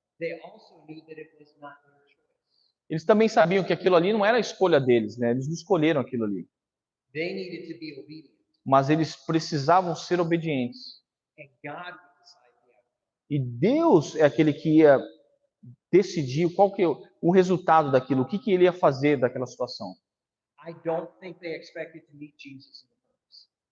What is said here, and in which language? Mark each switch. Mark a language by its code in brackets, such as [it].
[en] They also knew that it was not their choice. [pt] Eles também sabiam que aquilo ali não era a escolha deles, né? Eles não escolheram aquilo ali. [en] They needed to be obedient, [pt] Mas eles precisavam ser obedientes. [en] and God would decide the outcome. [pt] E Deus é aquele que ia decidir qual que é o resultado daquilo, o que que ele ia fazer daquela situação. [en] I don't think they expected to meet Jesus in the furnace.